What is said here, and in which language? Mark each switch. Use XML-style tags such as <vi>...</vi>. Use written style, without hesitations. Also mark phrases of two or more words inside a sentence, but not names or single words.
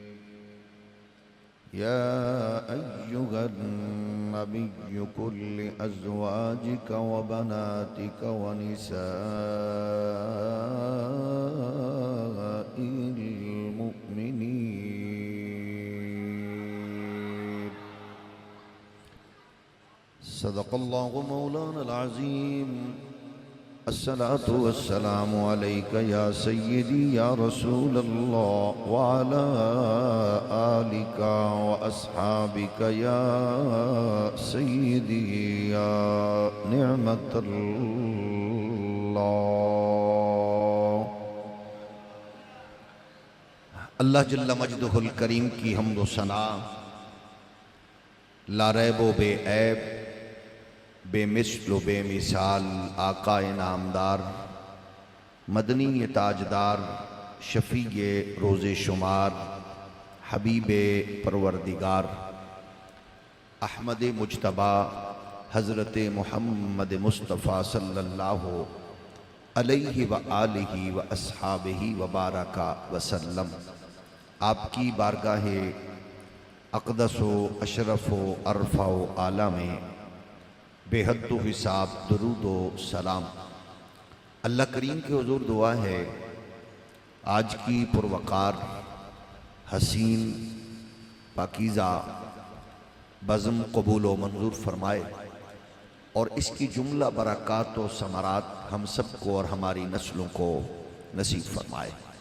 <ar>يا أيها النبي قل لأزواجك وبناتك ونساء المؤمنين. صدق الله مولانا العظيم. الصلاة والسلام عليك يا سيدي يا رسول الله وعلى آلك وأصحابك يا سيدي يا نعمة الله. الله جل مجده الكريم</ar> <ur>کی حمد و ثنا لا ریب و بے عیب بے مثل بے مثال آقائے نامدار مدنی تاجدار شفیع روز شمار حبیب پروردگار احمد مجتبیٰ حضرت محمد مصطفیٰ</ur> <ar>صلى الله عليه وآله وأصحابه وبارك وسلم</ar> <ur>آپ کی بارگاہ اقدس و اشرف و ارفع و اعلیٰ میں بے حد حساب درود و سلام. اللہ کریم کے حضور دعا ہے آج کی پروقار حسین پاکیزہ بزم قبول و منظور فرمائے اور اس کی جملہ برکات و ثمرات ہم سب کو اور ہماری نسلوں کو نصیب فرمائے.</ur>